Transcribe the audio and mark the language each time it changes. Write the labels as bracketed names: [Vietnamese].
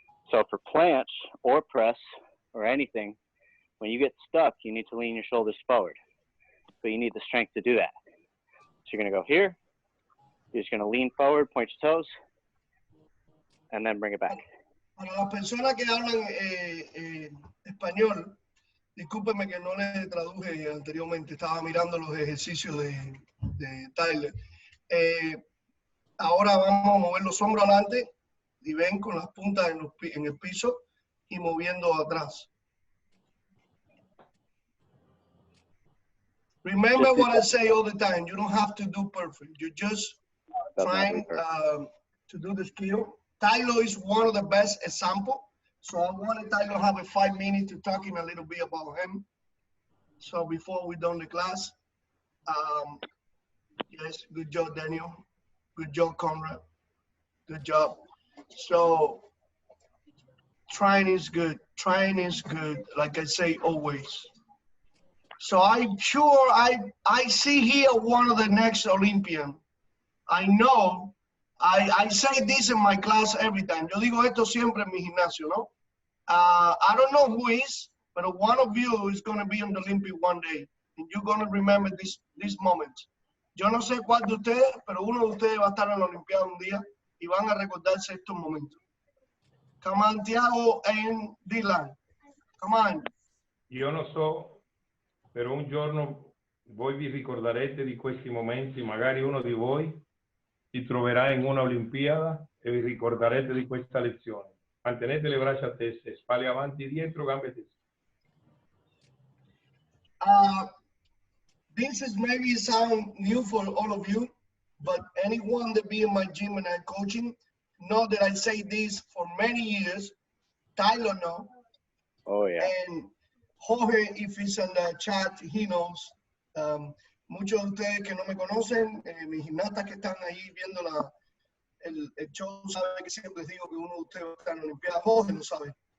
[English] So for planche or press or anything, when you get stuck, you need to lean your shoulders forward. But you need the strength to do that. So you're going to go here. You're just going to lean forward, point your toes, and then bring it back. [Spanish] Para las personas que hablan español, discúlpeme que no le traduje anteriormente, estaba mirando los ejercicios de Tyler. Ahora vamos a mover los hombros adelante y ven con las puntas en el piso y moviendo atrás. [English] Remember what I say all the time. You don't have to do perfect. You're just trying to do the skill. Tyler is one of the best examples. So I wanted Tyler to have a 5 minutes to talking a little bit about him. So before we done the class, yes, good job, Daniel. Good job, Conrad. Good job. So trying is good. Trying is good, like I say always. So I'm sure I see here one of the next Olympian. I know, I say this in my class every time. [Spanish] Yo digo esto siempre en mi gimnasio, ¿no? [English] I don't know who is, but one of you is going to be on the Olympic one day. And you're going to remember this moment. [Spanish] Yo no sé cuál de ustedes, pero uno de ustedes va a estar en la Olimpiada un día y van a recordarse estos momentos. [English] Come on, Tiago and Dylan. Come on. [Italian] Io non so, però un giorno voi vi ricorderete di questi momenti, magari uno di voi si troverà in una Olimpiada e vi ricorderete di questa lezione. Mantenete le braccia a testa, spalle avanti e dietro, gambe teste. [English] This is maybe sound new for all of you, but anyone that be in my gym and I'm coaching know that I say this for many years. Tyler knows. Oh, yeah. And Jorge, if he's in the chat, he knows. [Spanish] Muchos de ustedes que no me conocen, mis gimnastas que están ahí viendo el show, saben que siempre les digo que uno de ustedes va a estar en la Olimpiada. Jorge lo sabe.